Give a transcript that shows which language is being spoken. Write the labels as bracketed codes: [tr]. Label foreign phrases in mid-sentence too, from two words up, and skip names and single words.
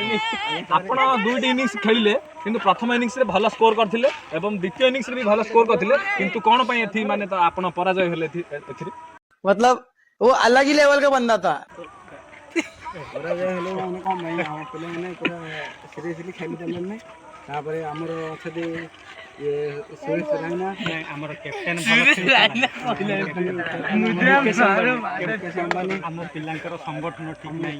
[or] ଆପଣ ଦୁଇଟି ଇନିଂସ ଖେଳିଲେ କିନ୍ତୁ ପ୍ରଥମ ଇନିଂସରେ ଭଲ ସ୍କୋର କରିଥିଲେ ଏବଂ ଦ୍ୱିତୀୟ ଇନିଂସରେ ବି ଭଲ ସ୍କୋର କରିଥିଲେ କିନ୍ତୁ କ'ଣ ପାଇଁ ଏଠି ମାନେ ତ ଆପଣ ପରାଜୟ ହେଲେ ଏଥିରେ? [hi] मतलब वो अलग ही लेवल का बंदा था। [or] ପରାଜୟ ହେଲେ ଆମେ କ'ଣ ପାଇଁ ଆମ ପିଲାମାନେ ପୁରା ସିରିୟସଲି ଖେଳି ଦେଲେନି। ତାପରେ ଆମର ଅଛନ୍ତି ସୁରେଶ ରାଇନା ଆମର କ୍ୟାପ୍ଟେନ୍ ଆମ ପିଲାଙ୍କର ସଂଗଠନ ଠିକ୍ ନାହିଁ।